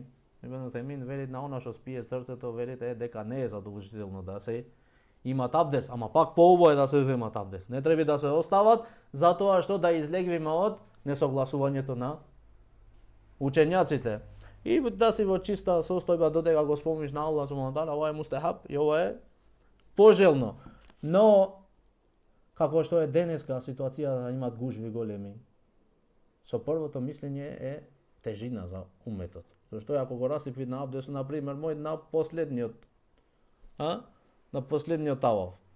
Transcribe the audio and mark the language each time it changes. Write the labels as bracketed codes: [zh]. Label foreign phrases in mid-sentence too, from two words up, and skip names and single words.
[mk] Ибн Усаймин велит на она што спие срцето, велит дека не е задолжително да се имат абдес, ама пак поубаво е да се земат абдес. Не треба да се остават затоа што да излегвиме од несогласувањето на учењаците. И да си во чиста состојба додека го спомниш на Аллах [ar] سبحانه وتعالى, [mk] ова е мустахаб и ова е пожелно. Но како што е денеска ситуација, имат гужви големи. Со првото мислење е тежина за уметот. Зашто ако го расипи на абдес, на пример, мој на последниот таваф.